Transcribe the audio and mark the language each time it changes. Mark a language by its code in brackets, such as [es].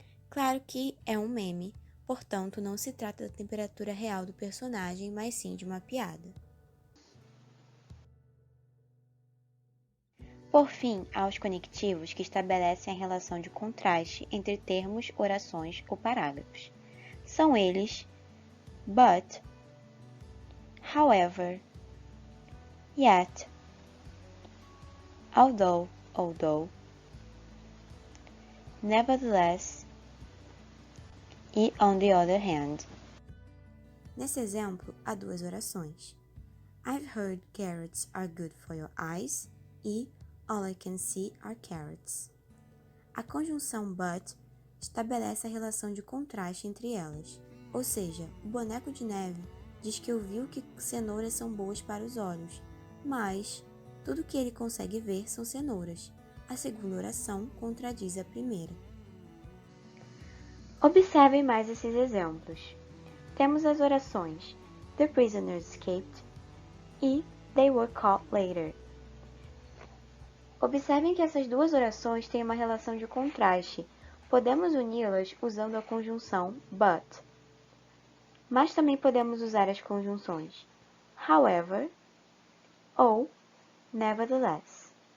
[pt] Claro que é um meme, portanto não se trata da temperatura real do personagem, mas sim de uma piada. Por fim, há os conectivos que estabelecem a relação de contraste entre termos, orações ou parágrafos. São eles but, however, yet, although, nevertheless e on the other hand. Nesse exemplo, há duas orações. [en] I've heard carrots are good for your eyes [pt] e [en] all I can see are carrots. [pt] A conjunção but estabelece a relação de contraste entre elas, ou seja, o boneco de neve diz que ouviu que cenouras são boas para os olhos, mas tudo que ele consegue ver são cenouras. A segunda oração contradiz a primeira. Observem mais esses exemplos. Temos as orações [en] The prisoners escaped [pt] e [en] They were caught later. [pt] Observem que essas duas orações têm uma relação de contraste. Podemos uni-las usando a conjunção but, mas também podemos usar as conjunções however ou nevertheless.